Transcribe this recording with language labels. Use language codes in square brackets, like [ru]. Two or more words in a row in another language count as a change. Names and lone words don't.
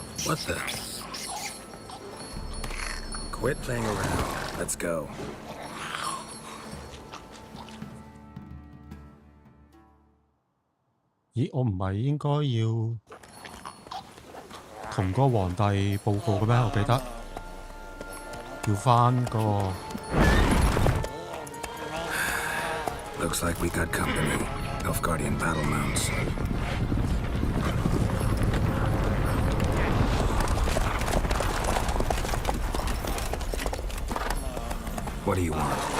[en] What the? Quit playing around. Let's go. [yue] 咦，我唔係應該要同個皇帝報告嘅咩？我記得要返個。 [en] Looks like we got company. Elf Guardian battle mounts. What do you want?